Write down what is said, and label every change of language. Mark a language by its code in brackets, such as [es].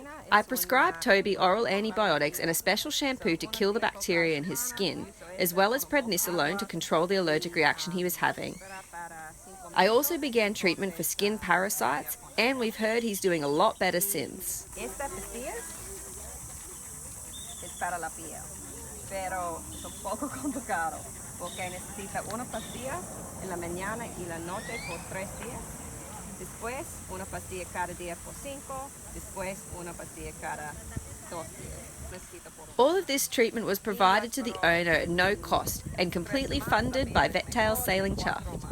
[en] I prescribed Toby oral antibiotics and a special shampoo to kill the bacteria in his skin, as well as prednisolone to control the allergic reaction he was having. I also began treatment for skin parasites, and we've heard he's doing a lot better since. [es] Esta pastilla es para la piel, pero es un poco complicado porque necesita una pastilla en la mañana y la noche por 3 días. Después, una pastilla cada día por 5. Después, una pastilla cada 2 días. [en] All of this treatment was provided to the owner at no cost and completely funded by Vettail Sailing Chuffed.